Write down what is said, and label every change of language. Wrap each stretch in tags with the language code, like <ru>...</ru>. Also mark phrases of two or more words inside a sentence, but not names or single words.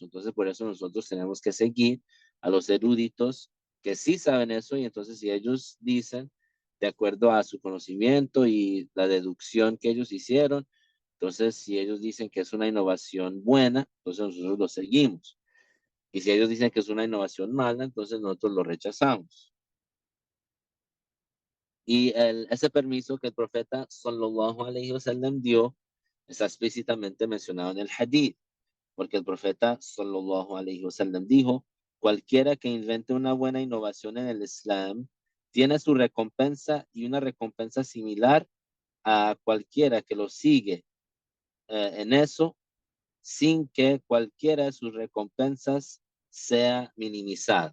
<es>Entonces, por eso nosotros tenemos que seguir a los eruditos que sí saben eso, y entonces si ellos dicen, de acuerdo a su conocimiento y la deducción que ellos hicieron, entonces, si ellos dicen que es una innovación buena, entonces nosotros lo seguimos. Y si ellos dicen que es una innovación mala, entonces nosotros lo rechazamos. Y ese permiso que el profeta</es> <ar>صلى الله عليه وسلم</ar> <es>dio está explícitamente mencionado en el hadith, porque el profeta</es> <ar>صلى الله عليه وسلم</ar> <es>dijo, cualquiera que invente una buena innovación en el Islam tiene su recompensa y una recompensa similar a cualquiera que lo sigue en eso sin que cualquiera de sus recompensas sea minimizada.</es>